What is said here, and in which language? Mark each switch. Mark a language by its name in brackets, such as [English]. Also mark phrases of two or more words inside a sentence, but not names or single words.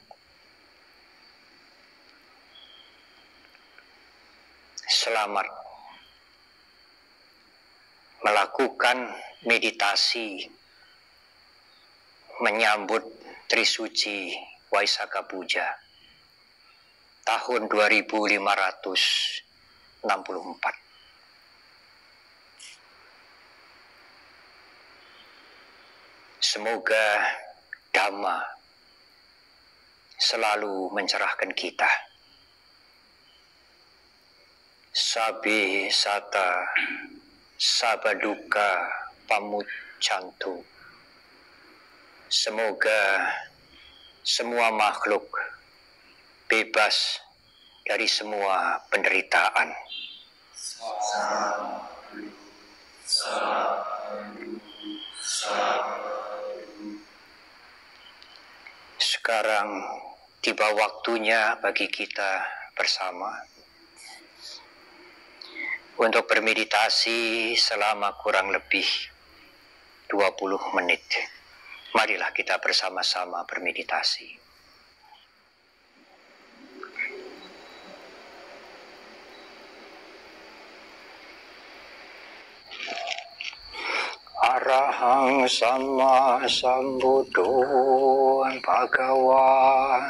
[Indonesian] Selamat melakukan meditasi menyambut Trisuci Waisaka Puja tahun 2564. Semoga Dhamma selalu mencerahkan kita. [Pali] Sabe sata sabaduka pamuccantu. [Indonesian] Semoga semua makhluk bebas dari semua penderitaan. Sekarang tiba waktunya bagi kita bersama untuk bermeditasi selama kurang lebih 20 menit. Marilah kita bersama-sama bermeditasi. [Pali] Arahang sama sambuddho bhagawan.